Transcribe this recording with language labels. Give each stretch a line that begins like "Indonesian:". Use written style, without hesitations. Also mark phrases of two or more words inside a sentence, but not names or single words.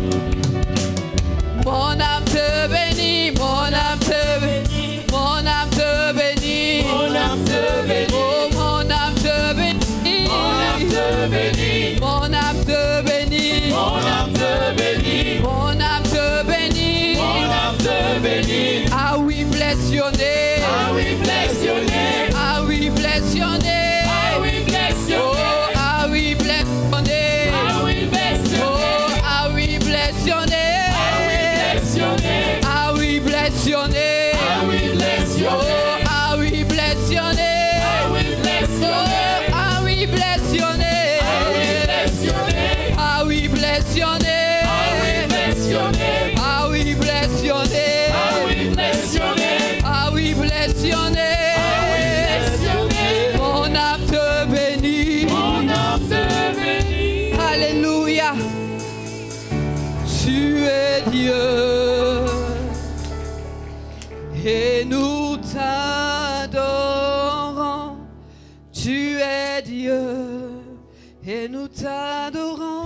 French: Mon âme te bénit, mon âme te bénit, mon âme te bénit, Mon âme te bénit. oh mon âme te bénit, Mon âme te bénit. mon âme te bénit, Mon âme te bénit. mon âme te bénit. Mon âme te bénit. Ah oui,
English: bless your name.
French: Ah oui,
English: bless your name.
French: Ah oui,
English: bless your name.
French: Ah oui,
English: bless your Oh, name.
French: ah oui,
English: bless your name.
French: Ah oui,
English: bless your Oh, name.
French: ah oui,
English: bless your name.
French: Ah oui,
English: bless your name.
French: Ah oui,
English: bless your name.
French: Ah oui,
English: bless your Oh, name.
French: ah oui,
English: bless your name.
French: Ah oui,
English: bless your Oh, name.
French: ah oui,
English: bless your name.
French: Ah oui,
English: bless your name.
French: Ah oui,
English: bless your name.
French: Ah oui,
English: bless your name.
French: Ah oui,
English: bless your name.
French: Ah oui,
English: bless your name.
French: Mon âme te bénit. Mon âme te bénit. Alléluia. Tu es Dieu et nous t'adorons. Tu es Dieu et nous t'adorons.